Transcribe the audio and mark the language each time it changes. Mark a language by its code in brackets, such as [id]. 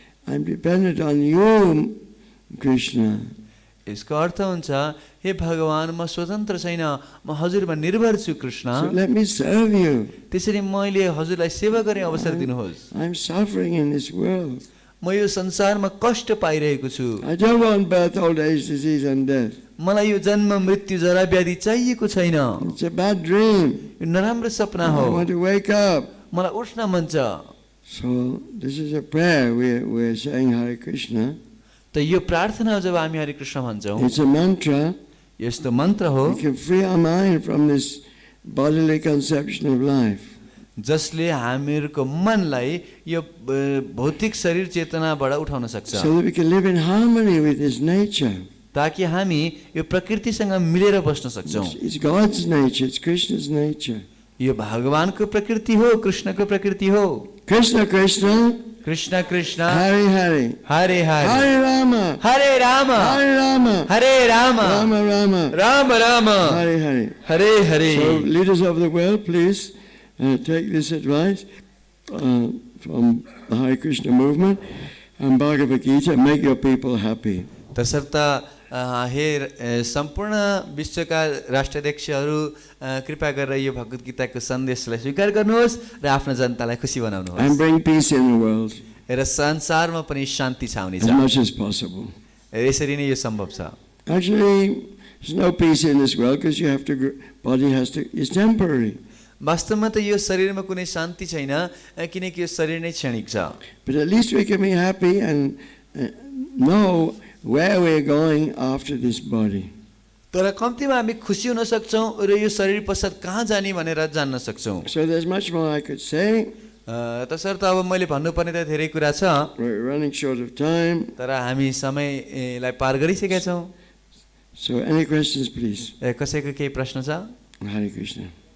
[en] I'm dependent on you, Krishna. [ne] यसको अर्थ हुन्छ हे भगवान म स्वतन्त्र छैन, म हजुरमा निर्भर छु Krishna. [en] So let me serve you. [ne] त्यसरी मैले हजुरलाई सेवा गर्ने अवसर दिनुहोस्। [en] I'm suffering in this world. [ne] म यो संसारमा कष्ट पाइरहेको छु। [en] I don't want birth, old age, disease and death. [ne] मलाई यो जन्म मृत्यु जरा व्याधि चाहिएको छैन। [en] It's a bad dream. [ne] यो नराम्रो सपना हो। [en] I want to wake up. [ne] मलाई उठ्न मन छ। [en] So this is a prayer. We're saying Hare Krishna. [ne] त यो प्रार्थना जब हामी हरे कृष्ण भन्छौँ, [en] It's a mantra. [ne] यस्तो मन्त्र हो [en] We can free our mind from this bodily conception of life. [ne] जसले हामीहरूको मनलाई यो भौतिक शरीर चेतनाबाट उठाउन सक्छ, [en] So that we can live in harmony with His nature. [ne] ताकि हामी यो प्रकृतिसँग मिलेर बस्न सक्छौँ। [en] It's God's nature. It's Krishna's nature. [ne] यो भगवानको प्रकृति हो, कृष्णको प्रकृति हो। [sa] Krishna, Krishna. Krishna Krishna Hare Hare. Hare Hare Hare Rama. हरे राम Hare Rama. हरे Ram Rama Rama. Ram Ram Hare Hare. Hare Hare. [en] So leaders of the world, please take this advice from the Hare Krishna movement and Bhagavad Gita. Make your people happy. [ne] तसर्थ हे सम्पूर्ण विश्वका राष्ट्राध्यक्षहरू कृपा गरेर यो भगवत गीताको सन्देशलाई स्वीकार गर्नुहोस् र आफ्नो जनतालाई खुसी बनाउनुहोस्। [en] And bring peace in the world [ne] र संसारमा पनि शान्ति छाउने [en] as [ne] छ। [en] much as possible. [ne] यसरी नै यो सम्भव छ। [en] Actually, there's no peace in this world because you have to. Body has to. It's temporary. [ne] वास्तवमा त यो शरीरमा कुनै शान्ति छैन, किनकि यो शरीर नै क्षणिक छ। [en] But at least we can be happy and know where we're going after this body. [ne] तर कम्तीमा हामी खुसी हुन सक्छौँ र यो शरीर पश्चात कहाँ जाने भनेर जान्न सक्छौँ। [en] So there's much more I could say. [ne] तसर्थ अब मैले भन्नुपर्ने त धेरै कुरा छ, [en] We're running short of time. [ne] तर हामी समयलाई पार गरिसकेका छौँ। [en] So any questions, please? [ne] कसैको केही प्रश्न छ? [sa] Hare Krishna.